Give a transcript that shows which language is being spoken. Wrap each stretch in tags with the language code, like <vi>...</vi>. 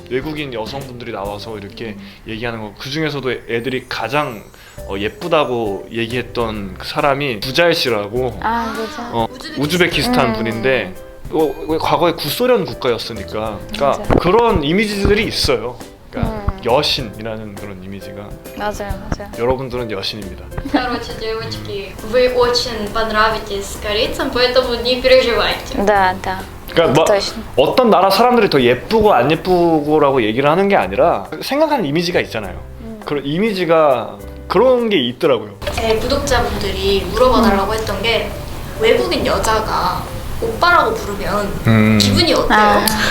<ko>외국인 여성분들이 나와서 이렇게 얘기하는 거. 그 중에서도 애들이 가장 예쁘다고 얘기했던 그 사람이 부자일 씨라고 그죠. 우즈베키스탄 분인데 과거에 구소련 국가였으니까 그러니까 맞아. 그런 이미지들이 있어요. 그러니까 여신이라는 그런 이미지가. 맞아요. 여러분들은 여신입니다.</ko> <ru>Короче, девочки, вы очень понравитесь корейцам, поэтому не переживайте. Да.</ru> <ko>그러니까 뭐</ko> <ru>точно.</ru> <ko>어떤 나라 사람들이 더 예쁘고 안 예쁘고라고 얘기를 하는 게 아니라 생각하는 이미지가 있잖아요. 그런 이미지가 그런 게 있더라고요. 제 구독자분들이 물어봐달라고 했던 게 외국인 여자가 오빠라고 부르면 기분이 어때요?</ko>